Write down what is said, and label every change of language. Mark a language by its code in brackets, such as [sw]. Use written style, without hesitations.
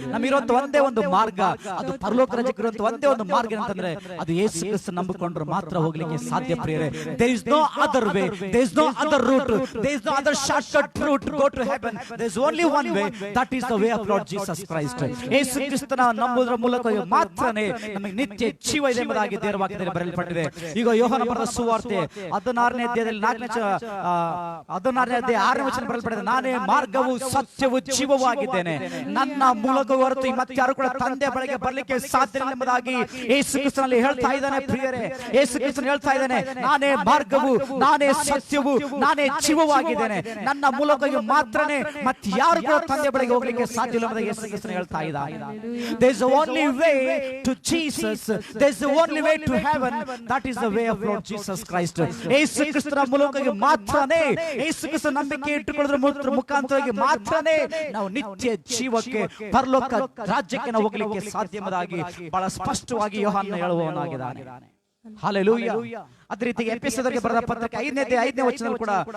[kn] ನಮ್ಮಿರುವಂತ ಒಂದೇ ಒಂದು ಮಾರ್ಗ, ಅದು ಪರಲೋಕ ರಾಜ್ಯಕ್ಕೆ ಇರುವಂತ ಒಂದೇ ಒಂದು ಮಾರ್ಗ ಅಂತಂದ್ರೆ ಅದು ಯೇಸು ಕ್ರಿಸ್ತ ನಂಬಿಕೊಂಡ್ರೆ ಮಾತ್ರ ಹೋಗ್ಲಿಕ್ಕೆ ಸಾಧ್ಯ ಪ್ರಿಯರೇ. [en] There is no other way, there is no other route, there is no other shortcut route to go to heaven. There is only one way, that is the way of Lord Jesus Christ. [kn] ಯೇಸು ಕ್ರಿಸ್ತನ ನಂಬುವುದರ ಮೂಲಕ ಮಾತ್ರನೇ ನಮಗೆ ನಿತ್ಯ ಜೀವ ಇದೆ ಎಂಬುದಾಗಿ ದೇವರ ವಾಕ್ಯದಲ್ಲಿ ಬರೆಯಲ್ಪಟ್ಟಿದೆ. ಈಗ ಯೋಹಾನ ಬರೆದ ಸುವಾರ್ತೆ 16ನೇ ಅಧ್ಯಾಯದಲ್ಲಿ 16ನೇ ಅಧ್ಯಾಯ 6ನೇ ವಚನ ಬರೆಯಲ್ಪಟ್ಟಿದೆ. ನಾನೇ ಮಾರ್ಗವು ಸತ್ಯವು ಜೀವ ಆಗಿದ್ದೇನೆ, ನನ್ನ ಮೂಲಕ ಹೊರತು ಮತ್ತಾರು ಕೂಡ ತಂದೆ ಬಳಿಗೆ ಬರಲಿಕ್ಕೆ ಸಾಧ್ಯ ಇಲ್ಲ ಎಂಬುದಾಗಿ ಯೇಸು ಕ್ರಿಸ್ತನಲ್ಲಿ ಹೇಳ್ತಾ ಇದ್ದಾನೆ ಪ್ರಿಯರೇ. ಯೇಸು ಕ್ರಿಸ್ತನು ಹೇಳ್ತಾ ಇದ್ದಾನೆ, ನಾನೇ ಮಾರ್ಗವು, ನಾನೇ ಸತ್ಯವು, ನಾನೇ ಜೀವವಾಗಿದ್ದೇನೆ, ನನ್ನ ಮೂಲಕ ಮಾತ್ರನೇ ಮತ್ತೆ ಯಾರು ಕೂಡ ತಂದೆ ಬಳಿಗೆ ಹೋಗ್ಲಿಕ್ಕೆ ಸಾಧ್ಯ ಇಲ್ಲ ಎಂಬುದಾಗಿ ಯೇಸು ಕ್ರಿಸ್ತನು ಹೇಳ್ತಾ ಇದ್ದಾನೆ. [en] There is the only way to Jesus, there is the only way to heaven, that is the way of Lord Jesus Christ. [kn] ಯೇಸು ಕ್ರಿಸ್ತನ ಮೂಲಕ ಮಾತ್ರನೇ, ಯೇಸು ಕ್ರಿಸ್ತನ ನಂಬಿಕೆ ಇಟ್ಟುಕೊಳ್ಳೋದ್ರ ಮುಖಾಂತರವಾಗಿ ಮಾತ್ರನೇ ನಾವು ನಿತ್ಯ ಜೀವಕ್ಕೆ, ಪರಲೋಕ ರಾಜ್ಯಕ್ಕೆ ನಾವು ಹೋಗಲಿಕ್ಕೆ ಸಾಧ್ಯ ಎಂಬುದಾಗಿ ಬಹಳ ಸ್ಪಷ್ಟವಾಗಿ ಯೋಹಾನ ಹೇಳುವವನಾಗಿದ್ದಾನೆ. ಹಲ್ಲೆಲೂಯಾ. ಅದೇ ರೀತಿ ಎಫೆಸದವರಿಗೆ ಬರೆದ ಪತ್ರಿಕೆ 5ನೇ ವಚನದಲ್ಲಿ ಕೂಡ